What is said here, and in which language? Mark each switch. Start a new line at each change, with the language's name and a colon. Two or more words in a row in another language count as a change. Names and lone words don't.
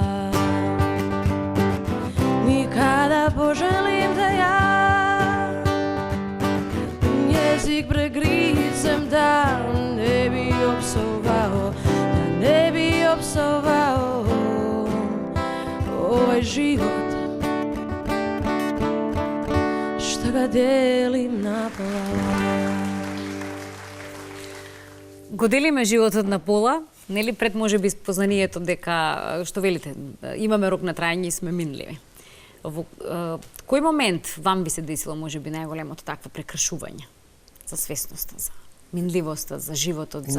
Serbian: Nikada poželim da ja jezik pregrizem, da ne bi opsovao, da ne bi opsovao ovaj život što ga delim na pola.
Macedonian: Го делиме животот на пола, нели пред можеби спознанието дека, што велите, имаме рок на трајање и сме минливи. Во кој момент вам би се десило можеби најголемото такво прекршување за свесноста, за минливоста, за животот, за...